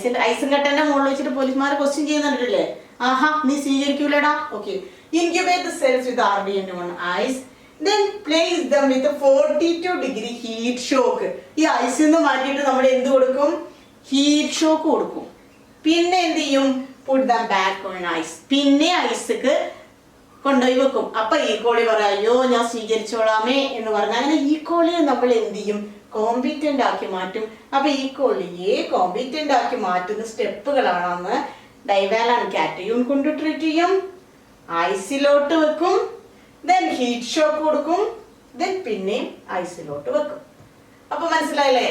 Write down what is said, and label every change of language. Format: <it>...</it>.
<ml>ഐസും കട്ടന്റെ മുകളിൽ വെച്ചിട്ട് പോലീസുമാരെ ക്വസ്റ്റ്യൻ ചെയ്യുന്നുണ്ടല്ലേ? ആഹാ, നീ സ്വീകരിക്കൂലടാ.</ml> <en>Okay, incubate cells with RDNA on ice. Then place them with a 42-degree heat shock.</en> <ml>ഈ ഐസിൽ നിന്ന് മാറ്റിയിട്ട് നമ്മൾ എന്ത് കൊടുക്കും? ഹീറ്റ് ഷോക്ക് കൊടുക്കും. പിന്നെ എന്ത് ചെയ്യും?</ml> <en>put them back on ice.</en> <ml>പിന്നെ ഐസ്ക്ക് കൊണ്ടുപോയി വെക്കും. അപ്പൊ ഈക്കോളി പറയാം, അയ്യോ ഞാൻ സ്വീകരിച്ചോളാമേ എന്ന് പറഞ്ഞാൽ അങ്ങനെ ഈക്കോളിയെ നമ്മൾ എന്ത് ചെയ്യും? കോമ്പീറ്റന്റ് ആക്കി മാറ്റും. അപ്പൊ ഈക്കോളിയെ കോമ്പീറ്റന്റ് ആക്കി മാറ്റുന്ന സ്റ്റെപ്പുകളാണെന്ന് ഡൈവാലന്റ് കാറ്റയോൺ കൊണ്ട് ട്രീറ്റ് ചെയ്യും, ഐസിലോട്ട് വെക്കും, ദെൻ ഹീറ്റ് ഷോക്ക് കൊടുക്കും, ദെൻ പിന്നെയും ഐസിലോട്ട് വെക്കും. അപ്പൊ മനസ്സിലായില്ലേ?</ml>